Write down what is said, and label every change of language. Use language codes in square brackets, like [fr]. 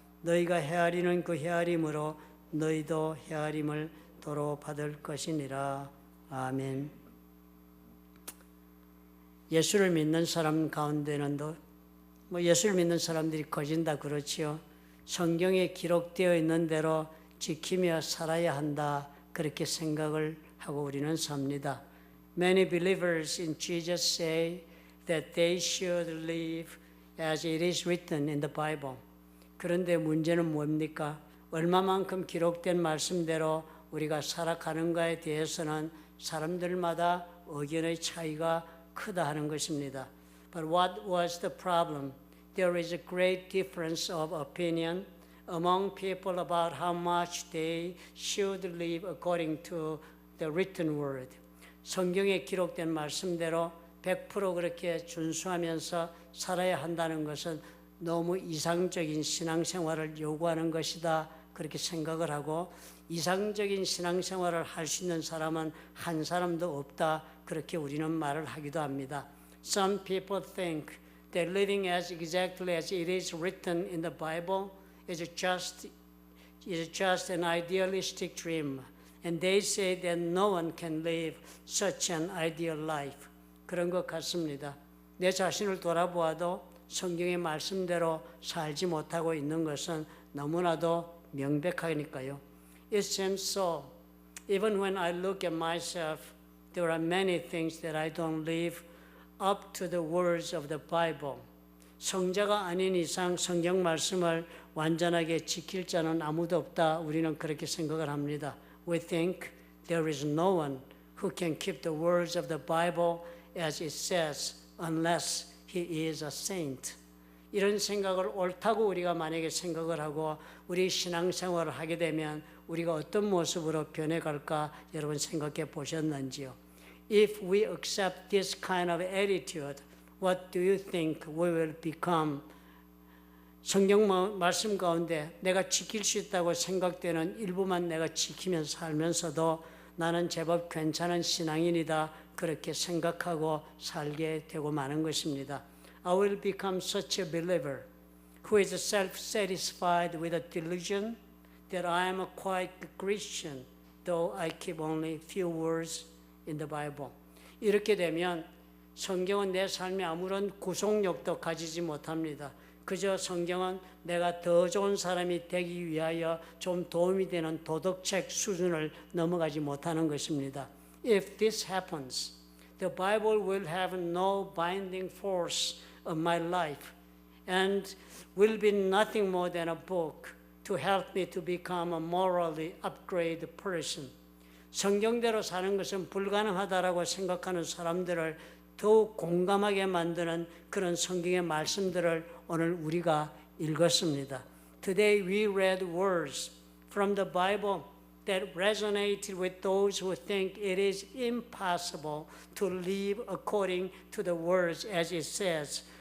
[ko] 너희가 헤아리는 그 헤아림으로 너희도 헤아림을 도로 받을 것이니라. 아멘. 예수를 믿는 사람 가운데는 예수를 믿는 사람들이 거진다 그렇지요. 성경에 기록되어 있는 대로 지키며 살아야 한다 그렇게 생각을 하고 우리는 삽니다. [en] Many believers in Jesus say that they should live as it is written in the Bible. [ko] 그런데 문제는 뭡니까? 얼마만큼 기록된 말씀대로 우리가 살아가는가에 대해서는 사람들마다 의견의 차이가 크다 하는 것입니다. [en] But what was the problem? There is a great difference of opinion among people about how much they should live according to the written word. [ko] 성경에 기록된 말씀대로 100% 그렇게 준수하면서 살아야 한다는 것은 너무 이상적인 신앙생활을 요구하는 것이다 그렇게 생각을 하고 이상적인 신앙생활을 할 수 있는 사람은 한 사람도 없다 그렇게 우리는 말을 하기도 합니다. [en] Some people think that living as exactly as it is written in the Bible is just an idealistic dream, and they say that no one can live such an ideal life. [ko] 그런 것 같습니다. 내 자신을 돌아보아도 성경의 말씀대로 살지 못하고 있는 것은 너무나도 명백하니까요. [en] It seems so. Even when I look at myself, there are many things that I don't live up to the words of the Bible. [ko] 성자가 아닌 이상 성경 말씀을 완전하게 지킬 자는 아무도 없다. 우리는 그렇게 생각을 합니다. [en] We think there is no one who can keep the words of the Bible as it says unless he is a saint. [ko] 이런 생각을 옳다고 우리가 만약에 생각을 하고 우리 신앙생활을 하게 되면 우리가 어떤 모습으로 변해갈까 여러분 생각해 보셨는지요? [en] If we accept this kind of attitude, what do you think we will become? [ko] 성경 말씀 가운데 내가 지킬 수 있다고 생각되는 일부만 내가 지키면서 살면서도 나는 제법 괜찮은 신앙인이다 그렇게 생각하고 살게 되고 마는 것입니다. [en] I will become such a believer who is self-satisfied with a delusion that I am a quite Christian, though I keep only few words in the Bible. [ko] 이렇게 되면 성경은 내 삶에 아무런 구속력도 가지지 못합니다. 그저 성경은 내가 더 좋은 사람이 되기 위하여 좀 도움이 되는 도덕책 수준을 넘어가지 못하는 것입니다. [en] If this happens, the Bible will have no binding force of my life and will be nothing more than a book to help me to become a morally upgraded person. [ko] 성경대로 사는 것은 불가능하다라고 생각하는 사람들을 더욱 공감하게 만드는 그런 성경의 말씀들을 오늘 우리가 읽었습니다. [en] Today we read words from the Bible that resonated with those who think it is impossible to live according to the words as it says.